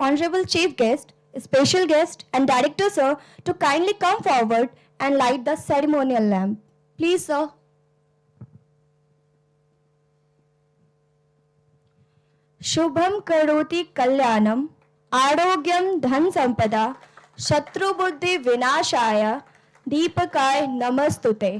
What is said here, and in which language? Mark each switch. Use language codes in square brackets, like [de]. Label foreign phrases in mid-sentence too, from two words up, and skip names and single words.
[en] Honorable Chief Guest, Special Guest, and Director Sir to kindly come forward and light the ceremonial lamp. Please, sir. [sa] Shubham karoti kalyanam, arogyam dhan sampada, shatru buddhi vinashaya, deepakay namastute.